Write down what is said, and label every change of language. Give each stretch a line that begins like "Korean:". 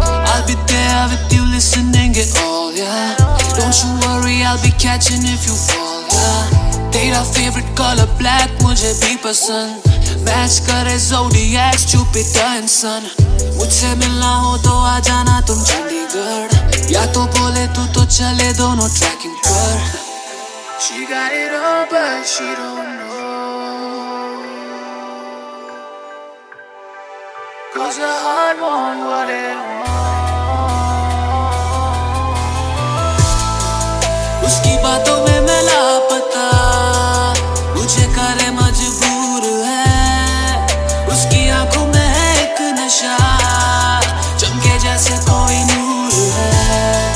English: I'll be there with you listening it all, yeah. Don't you worry, I'll be catching if you fall, yeah.
Hindi: तेरा
English: favorite color black
Hindi: मुझे भी पसंद, match करे zodiacs,
English: Jupiter and sun.
Hindi: मुझसे मिलना हो तो आ जाना तुम चंडीगढ़, या तो बोले तू तो चले दोनों ट्रैकिंग पर।
English: She got it all but she don't know, 'Cause your heart won't what it wants.
Hindi: उसकी बातों में मैं लापता, मुझे करे मजबूर है। उसकी आंखों में है एक नशा, चमके जैसे कोई नूर है।